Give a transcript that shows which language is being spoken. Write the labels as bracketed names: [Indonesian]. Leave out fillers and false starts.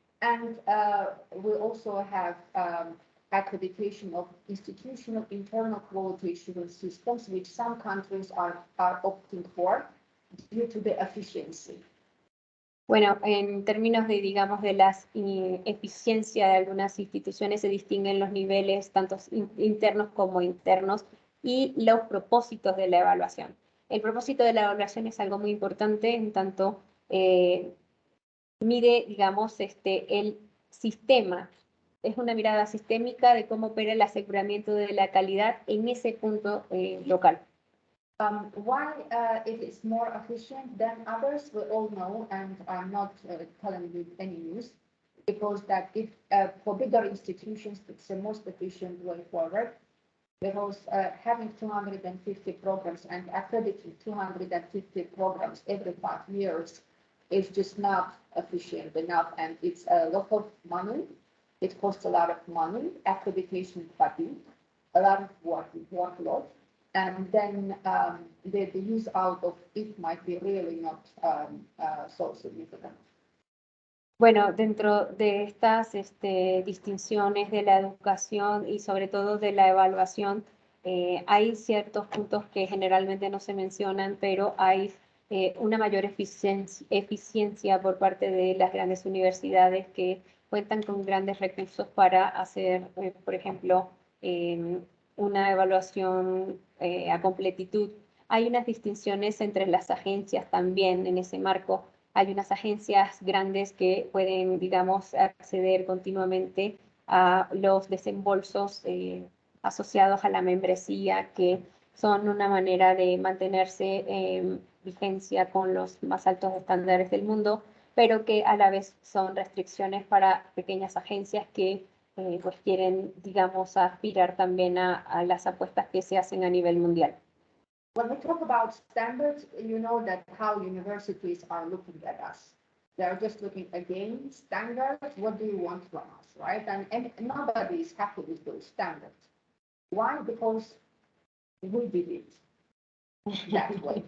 [English] And we also have accreditation of institutional internal quality assurance systems, which some countries are opting for due to the efficiency. [Spanish] Bueno, en términos de, digamos, de la eficiencia de algunas instituciones, se distinguen los niveles tanto internos como internos y los propósitos de la evaluación. El propósito de la evaluación es algo muy importante, en tanto mide, digamos, el sistema. Es una mirada sistémica de cómo opera el aseguramiento de la calidad en ese punto local. [English] Why it is more efficient than others, we all know, and I'm not telling you any news, because that if for bigger institutions, it's the most efficient way forward, because having 250 programs and accrediting 250 programs every 5 years is just not efficient enough, and it's a lot of money. It costs a lot of money, accreditation fatigue, a lot of workload. And then the use out of it might be really not so significant. [Spanish] Bueno, dentro de estas distinciones de la educación y sobre todo de la evaluación, hay ciertos puntos que generalmente no se mencionan, pero hay una mayor eficiencia por parte de las grandes universidades que cuentan con grandes recursos para hacer, por ejemplo, una evaluación a completitud. Hay unas distinciones entre las agencias también en ese marco. Hay unas agencias grandes que pueden, digamos, acceder continuamente a los desembolsos asociados a la membresía, que son una manera de mantenerse en vigencia con los más altos estándares del mundo, pero que a la vez son restricciones para pequeñas agencias que pues quieren, digamos, aspirar también a las apuestas que se hacen a nivel mundial. [English] When we talk about standards, you know that how universities are looking at us. They're just looking again, standards, what do you want from us, right? And nobody is happy with those standards. Why? Because we did it that way.